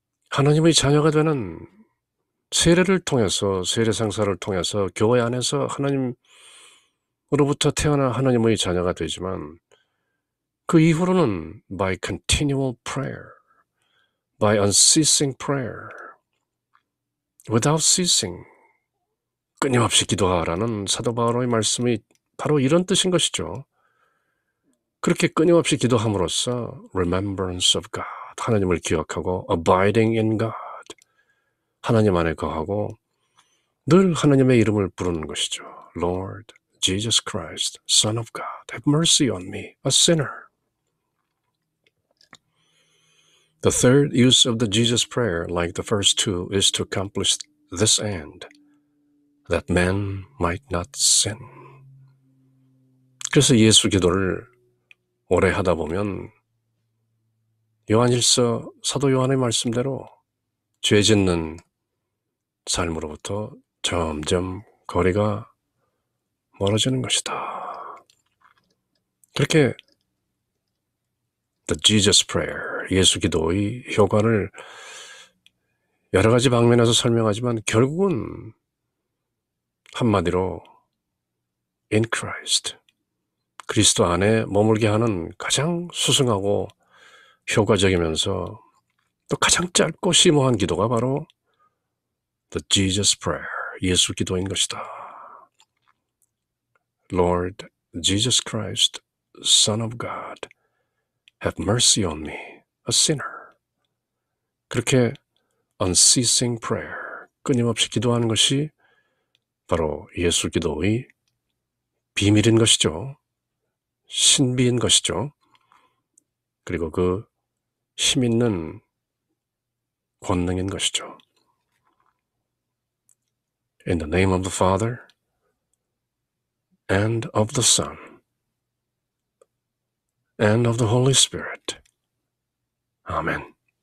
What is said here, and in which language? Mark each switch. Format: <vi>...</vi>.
<ko>하나님의 자녀가 되는 세례를 통해서, 세례상사를 통해서 교회 안에서 하나님으로부터 태어난 하나님의 자녀가 되지만 그 이후로는</ko> <en>by continual prayer, by unceasing prayer, without ceasing,</en> <ko>끊임없이 기도하라는 사도 바울의 말씀이 바로 이런 뜻인 것이죠. 그렇게 끊임없이 기도함으로써</ko> <en>remembrance of God,</en> <ko>하나님을 기억하고</ko> <en>abiding in God,</en> <ko>하나님 안에 거하고 늘 하나님의 이름을 부르는 것이죠.</ko> <en>Lord Jesus Christ, Son of God, have mercy on me, a sinner. The third use of the Jesus prayer, like the first two, is to accomplish this end, that man might not sin.</en> <ko>그래서 예수 기도를 오래 하다 보면 요한일서 사도 요한의 말씀대로 죄 짓는 삶으로부터 점점 거리가 멀어지는 것이다. 그렇게 The Jesus Prayer, 예수 기도의 효과를 여러 가지 방면에서 설명하지만 결국은 한마디로</ko> <en>in Christ.</en> <ko>그리스도 안에 머물게 하는 가장 수승하고 효과적이면서 또 가장 짧고 심오한 기도가 바로 The Jesus Prayer, 예수 기도인 것이다.</ko> <en>Lord Jesus Christ, Son of God, have mercy on me, a sinner.</en> <ko>그렇게</ko> <en>unceasing prayer,</en> <ko>끊임없이 기도하는 것이 바로 예수 기도의 비밀인 것이죠. 신비인 것이죠. 그리고 그 힘있는 권능인 것이죠.</ko> <en>In the name of the Father and of the Son and of the Holy Spirit. Amen.</en>